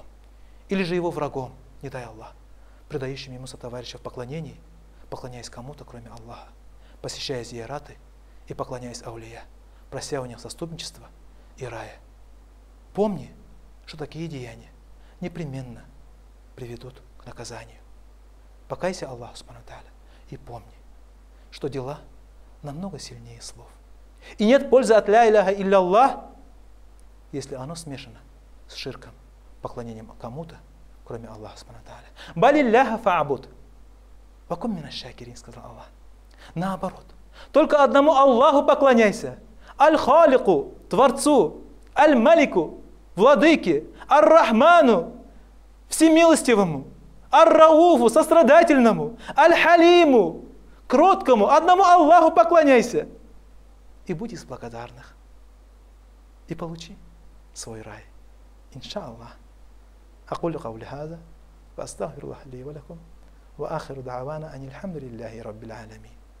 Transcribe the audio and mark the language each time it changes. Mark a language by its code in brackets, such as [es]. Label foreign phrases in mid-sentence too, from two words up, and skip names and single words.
[ru] Или же Его врагом, не дай Аллах, предающим Ему сотоварища в поклонении, поклоняясь кому-то, кроме Аллаха, посещая зияраты и поклоняясь аулия, прося у них заступничества и рая. Помни, что такие деяния непременно приведут к наказанию. Покайся Аллаху [ar] سبحانه تعالى [ru] и помни, что дела намного сильнее слов. И нет пользы от [ar] لا إله إلا, [ru] если оно смешано с ширком, поклонением кому-то, кроме Аллаха [ar] سبحانه تعالى. بل الله فاعبد وكن من الشاكرين, [ru] сказал Аллах. Наоборот, только одному Аллаху поклоняйся. Аль-Халику, Творцу, Аль-Малику, Владыке, Ар-Рахману, Всемилостивому, Ар-Рауфу, Сострадательному, Аль-Халиму, Кроткому, одному Аллаху поклоняйся. И будь из благодарных. И получи свой рай. Иншаллах. [ar] أقول قولي هذا وأستغفر الله لي ولكم وآخر دعوانا أن الحمد لله رب العالمين.